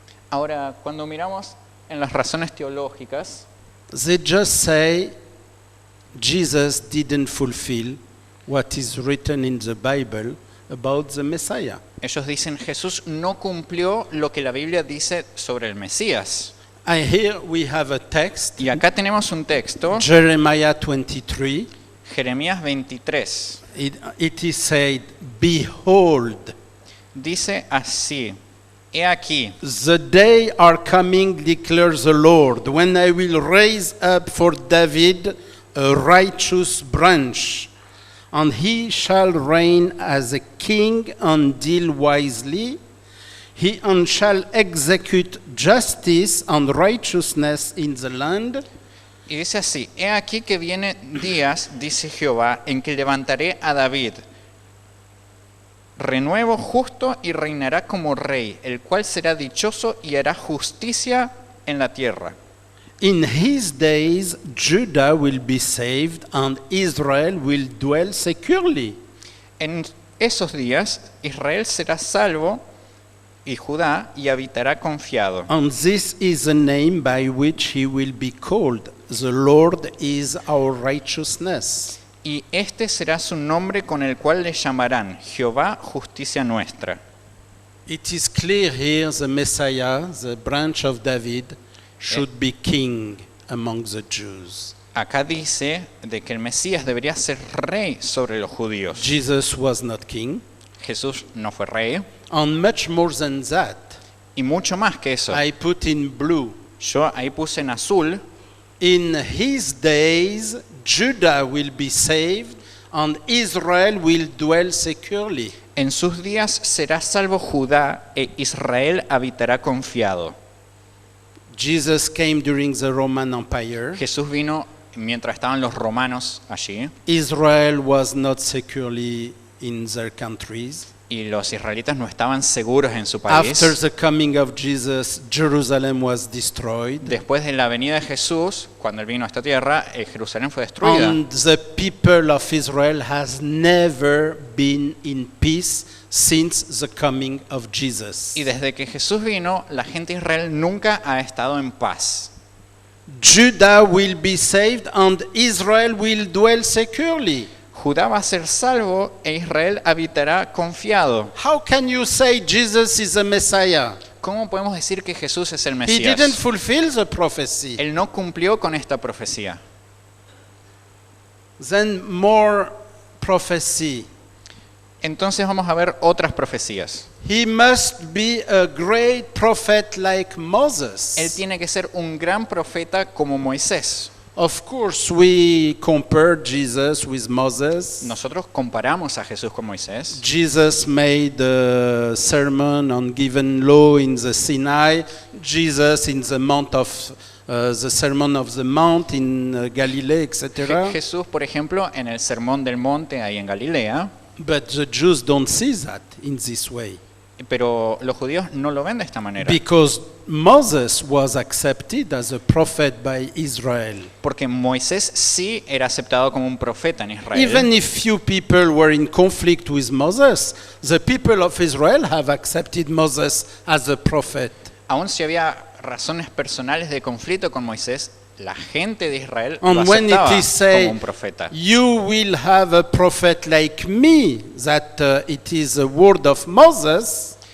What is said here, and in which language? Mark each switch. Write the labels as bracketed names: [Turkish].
[Spanish] Ahora, cuando miramos en las razones teológicas, [English] they just say Jesus didn't fulfill what is written in the Bible about the Messiah. [Spanish] ellos dicen: Jesús no cumplió lo que la Biblia dice sobre el Mesías. [English] And here we have a text, [Spanish] Y acá tenemos un texto, [English] Jeremiah 23. [Spanish] Jeremías 23. [English] It is said, behold, [Spanish] Dice así: He aquí, [English] the day are coming, declares the Lord, when I will raise up for David a righteous branch, and he shall reign as a king and deal wisely. He and shall execute justice and righteousness in the land. [Spanish] y dice así: He aquí que vienen días, dice Jehová, en que levantaré a David renuevo justo y reinará como rey, el cual será dichoso y hará justicia en la tierra. [English] In his days, Judah will be saved and Israel will dwell securely. [Spanish] En esos días Israel será salvo y Judá y habitará confiado. [English] And this is the name by which he will be called. The Lord is our righteousness. [Spanish] Y este será su nombre con el cual le llamarán Jehová, justicia nuestra. [English] It is clear here the Messiah, the branch of David, should be king among the Jews. [Spanish] Acá dice de que el Mesías debería ser rey sobre los judíos. [English] Jesus was not king. [Spanish] Jesús no fue rey. [English] And much more than that, [Spanish] Y mucho más que eso. [English] I put in blue. [Spanish] Yo ahí puse en azul: [English] In his days, Judah will be saved and Israel will dwell securely. [Spanish] en sus días será salvo Judá e Israel habitará confiado. [English] Jesus came during the Roman Empire. [Spanish] Jesús vino mientras estaban los romanos allí. [English] Israel was not securely in their countries. [Spanish] Y los israelitas no estaban seguros en su país. [English] After the coming of Jesus, Jerusalem was destroyed. [Spanish] Después de la venida de Jesús, cuando él vino a esta tierra, Jerusalén fue destruida. [English] And the people of Israel has never been in peace since the coming of Jesus. [Spanish] Y desde que Jesús vino, la gente de Israel nunca ha estado en paz. [English] Judah will be saved and Israel will dwell securely. [Spanish] Judá va a ser salvo e Israel habitará confiado. [English] How can you say Jesus is a Messiah? [Spanish] ¿Cómo podemos decir que Jesús es el [English] He [Spanish] Mesías? [English] didn't fulfill the prophecy. [Spanish] Él no cumplió con esta profecía. [English] Then more prophecy. [Spanish] Entonces vamos a ver otras profecías. [English] He must be a great prophet like Moses. [Spanish] Él tiene que ser un gran profeta como Moisés. [English] Of course, we compare Jesus with Moses. [Spanish] Nosotros comparamos a Jesús con Moisés. [English] Jesus made a sermon on given law in the Sinai. Jesus in the mount of the Sermon of the Mount in Galilee, etc. [Spanish] Jesús, por ejemplo, en el Sermón del Monte ahí en Galilea, [English] But the Jews don't see that in this way. [Spanish] pero los judíos no lo ven de esta manera. [English] Because Moses was accepted as a prophet by Israel. [Spanish] Porque Moisés sí era aceptado como un profeta en Israel. [English] Even if few people were in conflict with Moses, the people of Israel have accepted Moses as a prophet. [Spanish] Aun si había razones personales de conflicto con Moisés, la gente de Israel lo [English] And when [Spanish] aceptaba [English] it is said, [Spanish] como un profeta. [English] you will have a prophet like me, that it is a word of Moses,